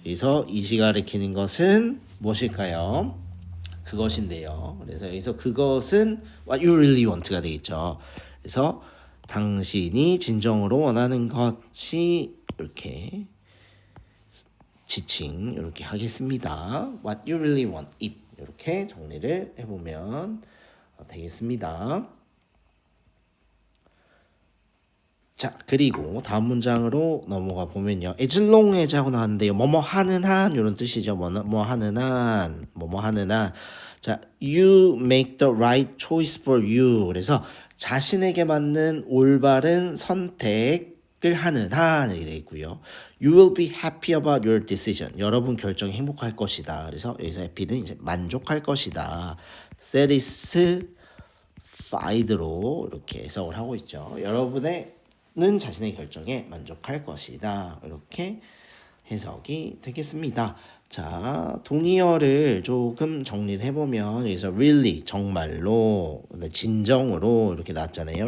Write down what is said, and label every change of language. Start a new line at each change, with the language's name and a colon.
Korean: 그래서 it이 가리키는 것은 무엇일까요? 그것인데요. 그래서 여기서 그것은
English: what you really want
Korean: 가 되겠죠. 그래서 당신이 진정으로 원하는 것이 이렇게 지칭 이렇게 하겠습니다.
English: What you really want it
Korean: 이렇게 정리를 해보면 되겠습니다. 자, 그리고 다음 문장으로 넘어가 보면요.
English: as long as
Korean: 하고 나왔는데요. 뭐뭐 하는 한 이런 뜻이죠. 뭐 하는 한.
English: 자, you make the right choice for you.
Korean: 그래서 자신에게 맞는 올바른 선택을 하는 한 이렇게 되어 있고요.
English: You will be happy about your decision.
Korean: 여러분 결정이 행복할 것이다. 그래서 여기서
English: happy
Korean: 는 이제 만족할 것이다.
English: satisfied
Korean: 로 이렇게 해석을 하고 있죠. 여러분의 는 자신의 결정에 만족할 것이다. 이렇게 해석이 되겠습니다. 자, 동의어를 조금 정리를 해보면 여기서
English: really
Korean: 정말로, 진정으로 이렇게 나왔잖아요.